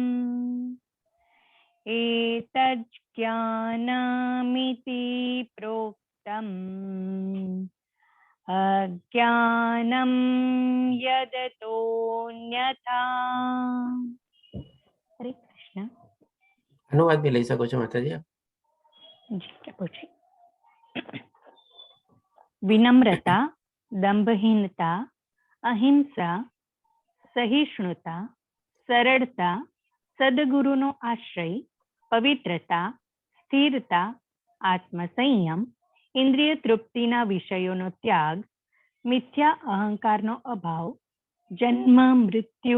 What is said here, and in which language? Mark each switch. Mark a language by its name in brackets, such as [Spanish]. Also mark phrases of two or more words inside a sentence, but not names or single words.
[Sanskrit] एतज्ज्ञानमिति प्रोक्तम् अज्ञानं यदतोऽन्यथा. हरे कृष्ण. [Hindi] अनुवाद भी [Gujarati] લઈ શકો છો માતાજી. જી પ્રભુજી. વિનમ્રતા, દંભહીનતા, અહિંસા, સહિષ્ણુતા, સરળતા, સદગુરુનો આશ્રય, પવિત્રતા, સ્થિરતા, આત્મસંયમ, ઇન્દ્રિય તૃપ્તિના વિષયોનો ત્યાગ, મિથ્યા અહંકારનો અભાવ, જન્મ મૃત્યુ